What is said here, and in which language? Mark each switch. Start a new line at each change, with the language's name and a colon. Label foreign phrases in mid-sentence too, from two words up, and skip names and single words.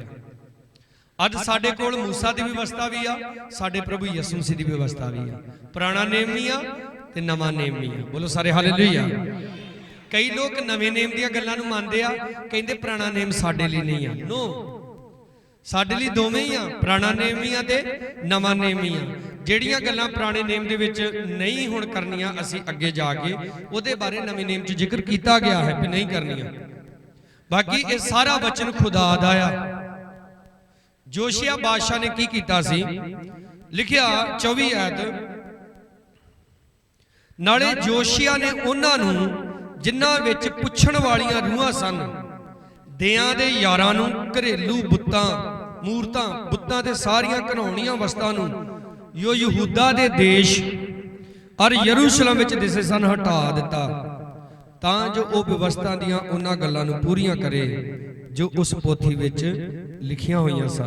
Punjabi: ਅੱਜ ਸਾਡੇ ਕੋਲ ਮੂਸਾ ਦੀ ਵਿਵਸਥਾ ਭੀ ਆ, ਸਾਡੇ ਪ੍ਰਭੂ ਯਿਸੂ ਮਸੀਹ ਦੀ ਵਿਵਸਥਾ ਭੀ ਆ। ਪੁਰਾਣਾ ਨੇਮ ਨਹੀਂ ਆ ਤੇ ਨਵਾਂ ਨੇਮ ਨਹੀਂ ਆ। ਬੋਲੋ ਸਾਰੇ ਹਲਲੂਯਾਹ। ਕਈ ਲੋਗ ਨਵੇ ਨੇਮ ਦੀਆਂ ਗੱਲਾਂ ਨੂੰ ਮੰਨਦੇ ਆ, ਕਹਿੰਦੇ ਪੁਰਾਣਾ ਨੇਮ ਸਾਡੇ ਲਈ ਨਹੀਂ ਆ। ਨੋ, ਸਾਡੇ ਲਈ ਦੋਵੇਂ ਹੀ ਆ, ਪੁਰਾਣਾ ਨੇਮ ਭੀ ਆ ਤੇ ਨਵਾਂ ਨੇਮ ਭੀ ਆ। ਜਿਹੜੀਆਂ ਗੱਲਾਂ ਪੁਰਾਣੇ ਨੇਮ ਦੇ ਵਿੱਚ ਨਹੀਂ ਹੁਣ ਕਰਨੀਆਂ ਅਸੀਂ ਅੱਗੇ ਜਾ ਕੇ ਉਹਦੇ ਬਾਰੇ ਨਵੇਂ ਨੇਮ 'ਚ ਜ਼ਿਕਰ ਕੀਤਾ ਗਿਆ ਹੈ ਕਿ ਨਹੀਂ ਕਰਨੀਆਂ। ਬਾਕੀ ਇਹ ਸਾਰਾ ਵਚਨ ਖੁਦਾ ਦਾ ਆ। ਯੋਸ਼ੀਯਾਹ ਬਾਦਸ਼ਾਹ ਨੇ ਕੀ ਕੀਤਾ ਸੀ? ਲਿਖਿਆ 24 ਆਇਤ ਨਾਲੇ ਯੋਸ਼ੀਯਾਹ ਨੇ ਉਨ੍ਹਾਂ ਨੂੰ ਜਿਨ੍ਹਾਂ ਵਿਚ ਪੁੱਛਣ ਵਾਲੀਆਂ ਰੂਹਾਂ ਸਨ ਦੀਆਂ ਦੇ ਯਾਰਾਂ ਨੂੰ ਘਰੇਲੂ ਬੁੱਤਾਂ ਮੂਰਤਾਂ ਬੁੱਤਾਂ ਤੇ ਸਾਰੀਆਂ ਘਿਣਾਉਣੀਆਂ ਵਸਤਾਂ ਨੂੰ ਜੋ ਯਹੂਦਾਹ ਦੇ ਦੇਸ਼ ਔਰ ਯਰੂਸ਼ਲਮ ਵਿਚ ਦਿਸੇ ਸਨ ਹਟਾ ਦਿੱਤਾ ਤਾਂ ਜੋ ਵੋ ਵਿਵਸਥਾ ਦੀਆਂ ਉਨ੍ਹਾਂ ਗੱਲਾਂ ਨੂੰ ਪੂਰੀਆਂ ਕਰੇ ਜੋ ਉਸ ਪੋਥੀ ਵਿਚ ਲਿਖੀਆਂ ਹੋਈ ਸਨ।